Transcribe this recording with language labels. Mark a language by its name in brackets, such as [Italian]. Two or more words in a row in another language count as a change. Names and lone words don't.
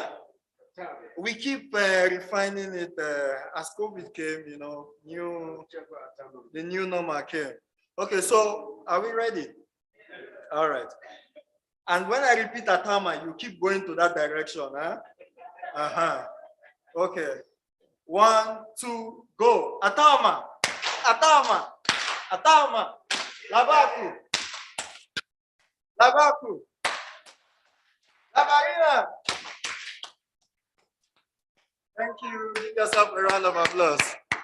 [English] We keep refining it as COVID came, the new normal came. Okay, so are we ready? All right. And when I repeat atama, you keep going to that direction. Huh? Okay. 1, 2, go. Atama, atama, atama, labaku, labaku, labarina. Thank you. Give yourself a round of applause.